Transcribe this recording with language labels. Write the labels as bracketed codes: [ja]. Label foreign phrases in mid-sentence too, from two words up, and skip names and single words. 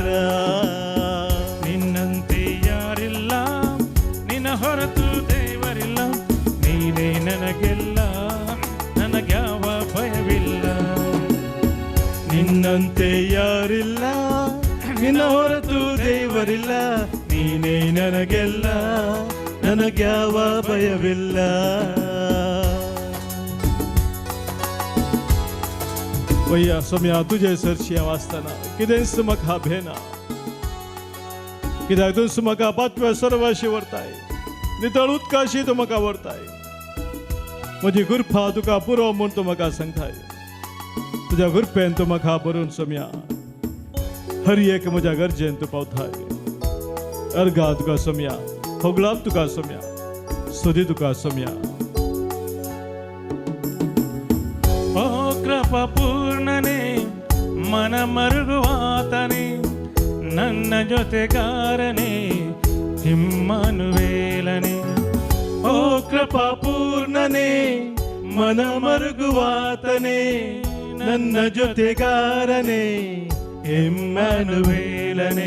[kn] ನಿನ್ನಂತೆ ಯಾರಿಲ್ಲ, ನಿನ್ನ ಹೊರತು ದೇವರಿಲ್ಲ, ನೀನೇ ನನಗೆಲ್ಲ, ನನಗ್ಯಾವ ಭಯವಿಲ್ಲ. ನಿನ್ನಂತೆ ಯಾರಿಲ್ಲ, ನಿನ್ನ ಹೊರತು ದೇವರಿಲ್ಲ, ನೀನೇ ನನಗೆಲ್ಲ, ನನಗ್ಯಾವ ಭಯವಿಲ್ಲ. [kok] वय्या सोम्या तुझे सरशी वाचताना कितें सुमका भेना, कित्याक तूं सुमका पातव्या सर्वाशी व्हरताय, नितळ उदकाशी तूं म्हाका व्हरताय. म्हजी गुरफा तुका पुरो म्हूण तूं म्हाका सांगताय. तुज्या गुरफेन तूं म्हाका भरून सोम्या हर एक म्हज्या गरजेन तूं पावताय. अर्गा तुका सोम्या, होगळाप तुका सोम्या, स्तुती तुका सोम्या. [kn] ಓ ಕೃಪಾ ಪೂರ್ಣನೇ, ಮನ ಮರುಗುವಾತನೇ, ನನ್ನ ಜೊತೆಗಾರನೇ, ಇಮ್ಮಾನುವೇಲನೇ. ಓ ಕೃಪಾ ಪೂರ್ಣನೇ, ಮನ ಮರುಗುವಾತನೇ, ನನ್ನ ಜೊತೆಗಾರನೇ, ಇಮ್ಮಾನುವೇಲನೇ.